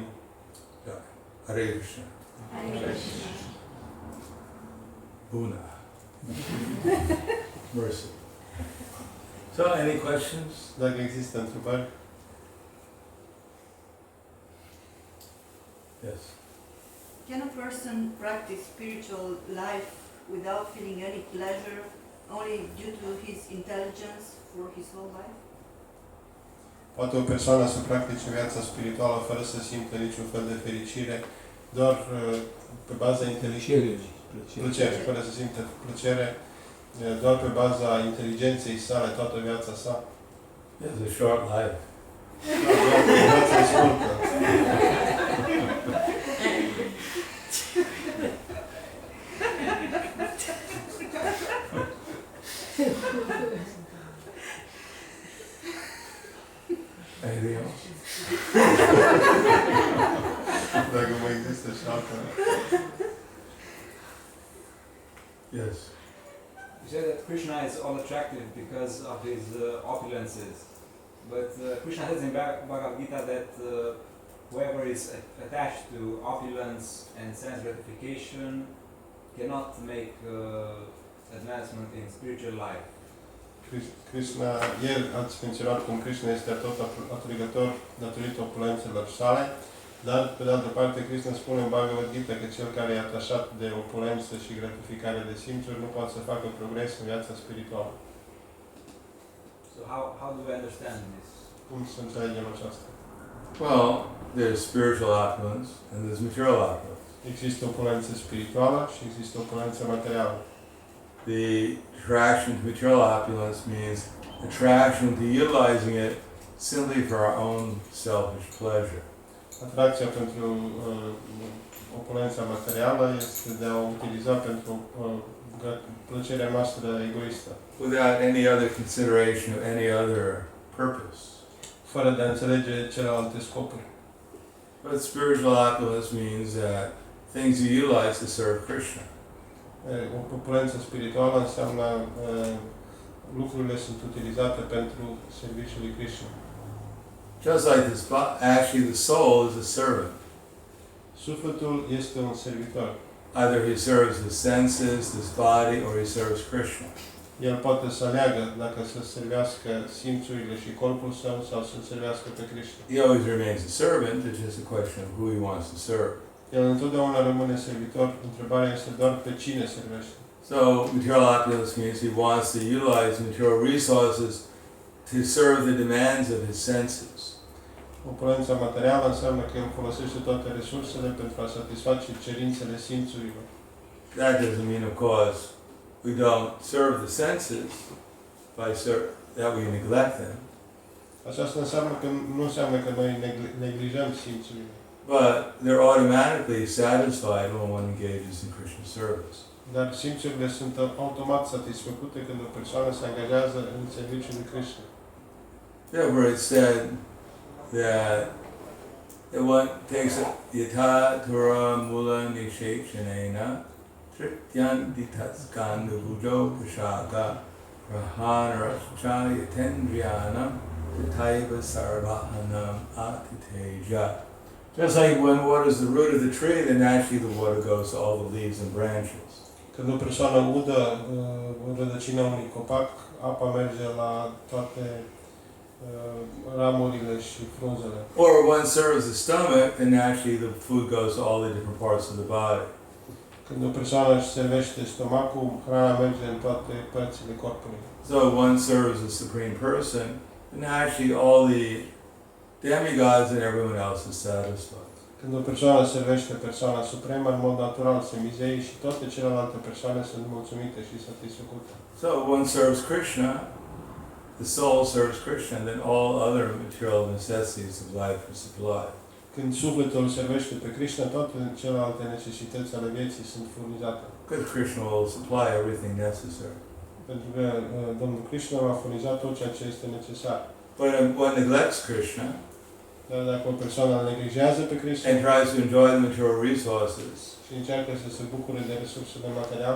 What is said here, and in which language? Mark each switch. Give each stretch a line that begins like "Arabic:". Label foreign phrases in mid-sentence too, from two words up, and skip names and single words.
Romanian: Da.
Sanskrit: Hare Krishna. Hare Krishna.
Romanian: Buna. Mercy.
English: So, any questions?
Romanian: Dacă există întrebări?
English: Yes. Can a person practice spiritual life without feeling any pleasure, only due to his intelligence for his whole life?
Romanian: Poate o persoană să practice viața spirituală fără să simtă niciun fel de fericire, doar pe baza inteligenței, plăcere, fără să simtă plăcere, doar pe baza inteligenței sale toată viața sa.
English: He has a short life.
Romanian: Doar pe viața scurtă.
English: Anything else?
Romanian: Dacă mai există și altă.
English: Yes. You say that Krishna is all attractive because of his opulences, but Krishna says in Bhagavad Gita that whoever is attached to opulence and sense gratification cannot make advancement in spiritual life.
Romanian: Krishna, ieri ați menționat cum Krishna este tot atrăgător datorită opulențelor sale, dar, pe de altă parte, Krishna spune în Bhagavad Gita că cel care e atașat de opulență și gratificare de simțuri nu poate să facă progres în viața spirituală.
English: So how do we understand this?
Romanian: Cum să înțelegem aceasta?
English: Well, there's spiritual opulence and there's material opulence.
Romanian: Există opulență spirituală și există opulență materială.
English: The attraction to material opulence means attraction to utilizing it simply for our own selfish pleasure.
Romanian: Atracția pentru opulența materială este de a o utiliza pentru plăcerea noastră egoistă.
English: Without any other consideration of any other purpose.
Romanian: Fără de a înțelege celelalte scopuri.
English: But spiritual opulence means that things you utilize to serve Krishna.
Romanian: O opulență spirituală înseamnă lucrurile sunt utilizate pentru serviciul lui Krishna.
English: Just like this, actually the soul is a servant.
Romanian: Sufletul este un servitor.
English: Either he serves his senses, his body, or he serves Krishna.
Romanian: El poate să aleagă dacă să servească simțurile și corpul său sau să servească pe Krishna.
English: He always remains a servant, it's just a question of who he wants to serve.
Romanian: El întotdeauna rămâne servitor, întrebarea este doar pe cine servește.
English: So material opulence means he wants to utilize material resources to serve the demands of his senses.
Romanian: Opulența materială înseamnă că el folosește toate resursele pentru a satisface cerințele simțurilor.
English: That doesn't mean, of course, we don't serve the senses that we neglect them.
Romanian: Aceasta înseamnă că nu înseamnă că noi neglijăm simțurile.
English: But they're automatically satisfied when one engages in Krishna service.
Romanian: Dar simțurile sunt automat satisfăcute când o persoană se angajează în serviciul lui Krishna.
English: Therefore it's said that one takes
Sanskrit: yatha tura mula nishechanena trityan ditatskanda bujo prashaka prahanarascha yatendriyana tataiva sarvahanam atiteja.
English: Just like when water is the root of the tree, then naturally the water goes to all the leaves and branches.
Romanian: Când o persoană udă rădăcina unui copac, apa merge la toate ramurile și frunzele.
English: Or one serves the stomach, then naturally the food goes to all the different parts of the body.
Romanian: Când o persoană își servește stomacul, hrana merge în toate părțile corpului.
English: So one serves the Supreme Person, then naturally all the demigods and everyone else is satisfied.
Romanian: Când o persoană servește persoana supremă, în mod natural, Semizei și toate celelalte persoane sunt mulțumite și satisfăcute.
English: So one serves Krishna, the soul serves Krishna, and then all other material necessities of life are supplied.
Romanian: Când sufletul servește pe Krishna, toate celelalte necesități ale vieții sunt furnizate.
English: Because Krishna will supply everything necessary.
Romanian: Pentru că Domnul Krishna va furniza tot ceea ce este necesar.
English: But if one neglects Krishna,
Romanian: Dar dacă o persoană neglijează pe Krishna
English: and tries to enjoy the material resources,
Romanian: și încearcă să se bucure de resursele materiale,